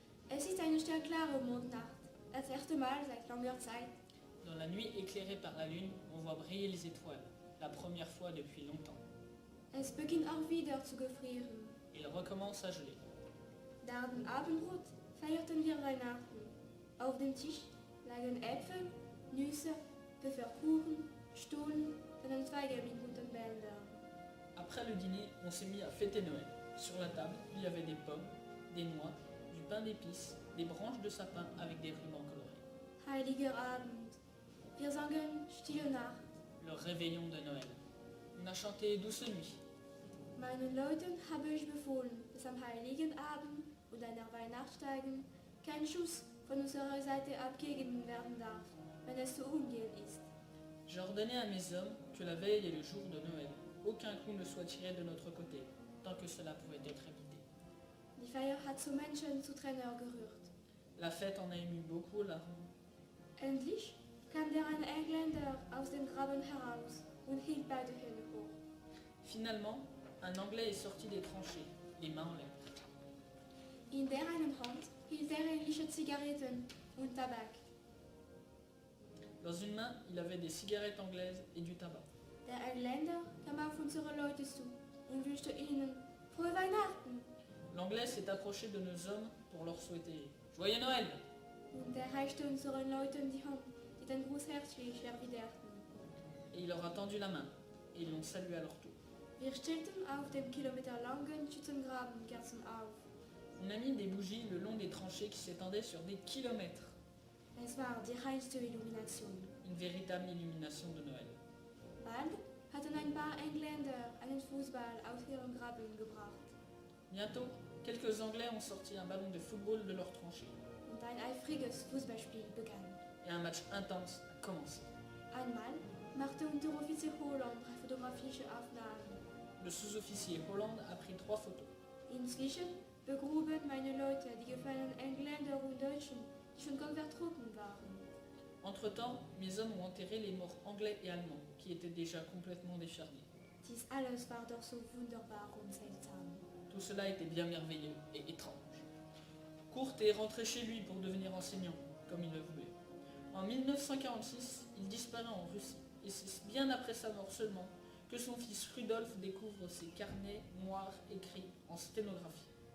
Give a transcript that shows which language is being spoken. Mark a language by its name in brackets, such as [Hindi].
[German] Es ist eine sternklare Mondnacht. Das erste Mal seit langer Zeit. [French] Dans la nuit éclairée par la lune, on voit briller les étoiles, la première fois depuis longtemps. [German] Es beginnt auch wieder zu gefrieren. [French] Il recommence à geler. [German] Nach dem Abendbrot feierten wir Weihnachten. Auf dem Tisch lagen Äpfel, Nüsse, Pfefferkuchen, Stullen und ein Zweige mit bunten Bändern. [French] Après le dîner, on s'est mis à fêter Noël. Sur la table, il y avait des pommes, des noix, du pain d'épices, des branches de sapin avec des rubans colorés. [German] Heiliger Abend. Wir sangen Stille Nacht. [French] Le réveillon de Noël. On a chanté Douce Nuit. [German] Meinen Leuten habe ich befohlen, dass am Heiligen Abend und einer Weihnachtstagen kein Schuss von unserer Seite abgegeben werden darf, wenn es zu umgehen ist. [French] J'ai ordonné à mes hommes que la veille et le jour de Noël, aucun coup ne soit tiré de notre côté, tant que cela pouvait être évité. [German] Die Feier hat zu Menschen zu Tränen gerührt. [French] La fête en a ému beaucoup aux larmes. [German] Endlich kam der ein Engländer aus dem Graben heraus und hielt beide Hände hoch. [French] Finalement, un Anglais est sorti des tranchées, les mains en l'air. [German] In der einen Hand hielt er ähnliche Zigaretten und Tabak. [French] Dans une main, il avait des cigarettes anglaises et du tabac. [German] Der Engländer kam auf unsere Leute zu und wünschte ihnen Frohe Weihnachten. [French] L'Anglais s'est approché de nos hommes pour leur souhaiter Joyeux Noël. [German] Und er reichte unseren Leuten die Hand, die den Gruß herzlich erwiderten. [French] Et il leur a tendu la main, et ils l'ont salué à leur tour. [German] Wir stellten auf dem kilometerlangen Schützengraben Kerzen auf. [French] On a mis des bougies le long des tranchées qui s'étendaient sur des kilomètres. [German] Es war die reinste Illumination. [French] Une véritable illumination de Noël. [German] Bald hatten ein paar Engländer einen Fußball aus ihrem Graben gebracht. [French] Bientôt, quelques Anglais ont sorti un ballon de football de leur tranchée. [German] Und ein eifriges Fußballspiel begann. [French] Et un match intense a commencé. [German] Einmal machte Unteroffizier Holland drei fotografische Aufnahmen. [French] Le sous-officier Holland a pris 3 photos. [German] Inzwischen begruben meine Leute die gefallenen Engländer und Deutschen, die schon komplett trocken waren. [French] Entre-temps, mes hommes ont enterré les morts anglais et allemands, qui étaient déjà complètement décharnés. [German] Dies alles war doch so wunderbar und seltsam. [French] Tout cela était bien merveilleux et étrange. Kurt est rentré chez lui pour devenir enseignant, comme il le voulait. En 1946, il disparaît en Russie, et c'est bien après sa mort seulement que son fils Rudolf découvre ses carnets noirs écrits en sténographie.